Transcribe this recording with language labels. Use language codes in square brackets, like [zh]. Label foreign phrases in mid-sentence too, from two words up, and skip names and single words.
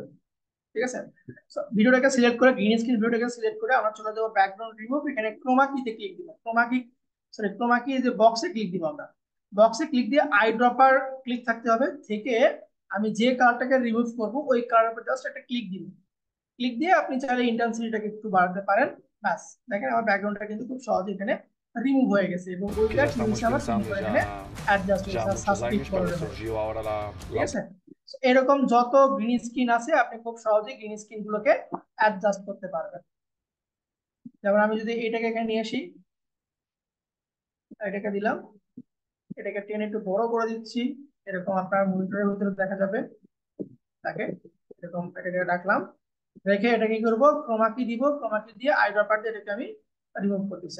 [bn] ঠিক আছে, ভিডিওটাকে সিলেক্ট করে [en] green screen [bn] ভিডিওটাকে সিলেক্ট করে আমরা চলে যাবো [en] background remove, [bn] এখানে ক্রোমা কিতে ক্লিক দিব, [en] chroma key [bn] যে বক্সে ক্লিক দিব, আমরা বক্সে ক্লিক দিয়ে [en] eye dropper click [bn] থাকতে হবে, থেকে আমি যে কালারটাকে রিমুভ করব ওই কালারের উপর জাস্ট একটা ক্লিক দিব। ক্লিক দিয়ে আপনি চাইলে ইন্টেন্সিটিটাকে একটু বাড়াতে পারেন। ব্যাস, দেখেন আমার ব্যাকগ্রাউন্ডটা কিন্তু খুব সহজে এখানে রিমুভ হয়ে গেছে, এবং [pt] que [bn] ওইটা [pt] já [bn] কি [pt] estamos [bn] হয়েছে আমার সুন্দর [pt] pensando [bn] করে [pt] já, [bn] এখানে অ্যাডজাস্ট [pt] já [bn] হয়েছে, [pt] há muitos [bn] সাবস্ক্রাইব [es] años, pero [bn] করার মতো। [pt] surgiu ahora [bn] ঠিক [es] la [bn] আছে, So, এরকম যত [en] green screen [bn] আছে আপনি খুব সহজে [en] green screen [bn] গুলোকে অ্যাডজাস্ট করতে পারবেন। যেমন আমি যদি এটাকে এখানে নিয়ে আসি, এটাকে দিলাম, এটাকে টেনে একটু বড় করে দিচ্ছি, এরকম আপনার মনিটরের ভিতরে দেখা যাবে তাকে, এরকম এটাকে রাখলাম, রেখে এটা কি করবো, [en] chroma key [bn] দিব, [en] chroma key [bn] দিয়ে [en] eye dropper [bn] দিয়ে এটাকে আমি রিমুভ করতেছি।